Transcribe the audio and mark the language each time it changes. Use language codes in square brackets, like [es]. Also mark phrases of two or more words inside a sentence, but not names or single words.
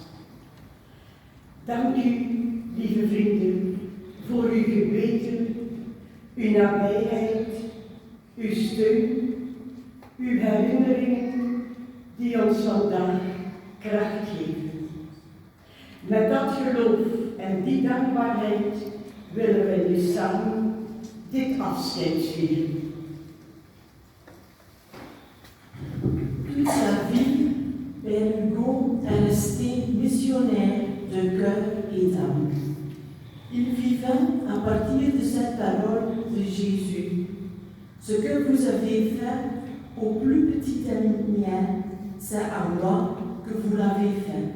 [nl] Dank u, lieve vrienden, voor uw geweten, uw nabijheid, uw steun, uw herinneringen die ons vandaag kracht geven. Met dat geloof en die dankbaarheid willen wij nu samen dit afscheid vieren. [fr] Toute sa vie, Père Hugo est resté missionnaire de cœur et d'âme. Il vivait à partir de cette parole de Jésus. Ce que vous avez fait au plus petit mien, c'est à moi que vous l'avez fait.